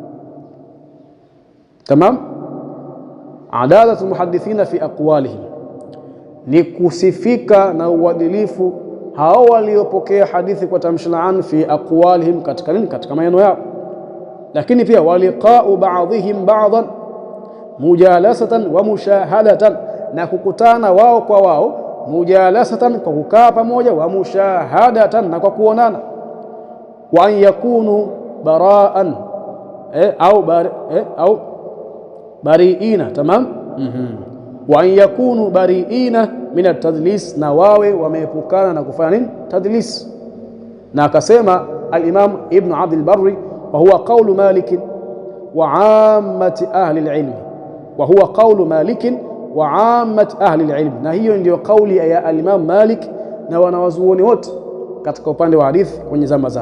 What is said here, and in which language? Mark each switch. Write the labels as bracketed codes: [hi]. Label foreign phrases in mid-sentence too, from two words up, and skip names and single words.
[sw] Tamam, [ar] عدالة المحدثين في أقوالهم, [sw] ni kusifika na uadilifu hao waliopokea hadithi kwa tamshi la an [ar] في أقوالهم, [sw] katika nini? Katika maneno yao. Lakini pia [ar] ولقاء بعضهم بعضا مجالسة ومشاهدة, [sw] na kukutana wao kwa wao, mujalasatan kwa kukaa pamoja, [ar] ومشاهدة [sw] na kwa kuonana, [ar] وأن يكونوا براء أو بريئين. تمام، وأن يكونوا بريئين من التدليس, [sw] na wawe wameepukana na kufanya nini? Tadlis. Na akasema al-Imam Ibn Abd al-Barri, [ar] وهو قول مالك وعامة أهل العلم, وهو قول مالك وعامة أهل العلم, [sw] na hiyo ndio kauli ya al-Imam Malik na wanawazuoni wote katika upande wa hadithi kwenye zama zao.